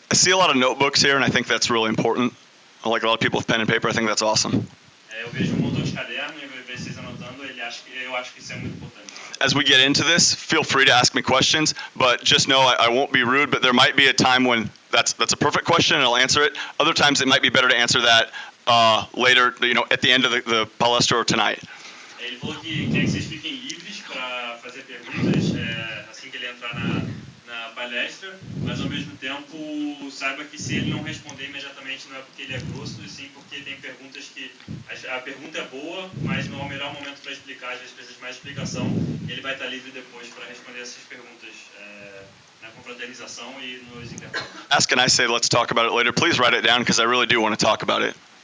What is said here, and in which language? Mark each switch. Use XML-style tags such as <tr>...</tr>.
<en>I see a lot of notebooks here, and I think that's really important. I like a lot of people with pen and paper. I think that's awesome.</en> <pt>Eu vejo montão de caderno e eu vejo vocês anotando. Eu acho que isso é muito importante.</pt> <en>As we get into this, feel free to ask me questions, but just know I won't be rude. But there might be a time when that's a perfect question, and I'll answer it. Other times, it might be better to answer that later, at the end of the palestra or tonight.</en> <pt>Ele falou que quer que vocês fiquem livres para fazer perguntas assim que ele entrar na palestra, mas ao mesmo tempo saiba que se ele não responder imediatamente não é porque ele é grosso, e sim porque tem perguntas que a pergunta é boa, mas não é o melhor momento para explicar, às vezes precisa de mais explicação, e ele vai estar livre depois para responder essas perguntas na confraternização e nos intervalos.</pt> <en>Ask and I say let's talk about it later. Please write it down because I really do want to talk about it.</en>